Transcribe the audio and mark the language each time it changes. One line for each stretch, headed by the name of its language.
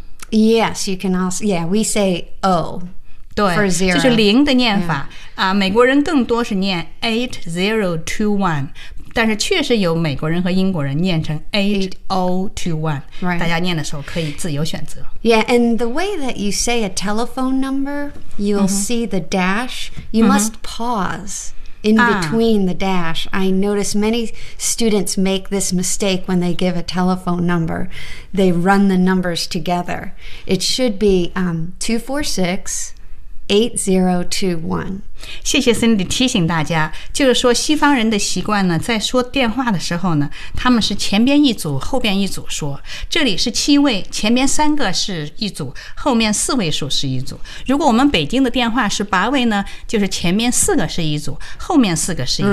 English: Yes, you can also, yeah, we say O.
Chinese: 对
English: For zero.
Chinese: 就是零的念法、yeah. 美国人更多是念8021但是确实有美国人和英国人念成8021、
English: right.
Chinese: 大家念的时候可以自由选择
English: Yeah, and the way that you say a telephone number You'll、mm-hmm. see the dash You、mm-hmm. must pause in between、the dash I notice many students make this mistake when they give a telephone number They run the numbers together It should be 246-8021.
Chinese: 谢谢 Cindy 提醒大家就是说西方人的习惯呢在说电话的时候呢他们是前边一组后边一组说这里是七位前边三个是一组后面四位数是一组如果我们北京的电话是八位呢就是前面四个是一组后面四个是一组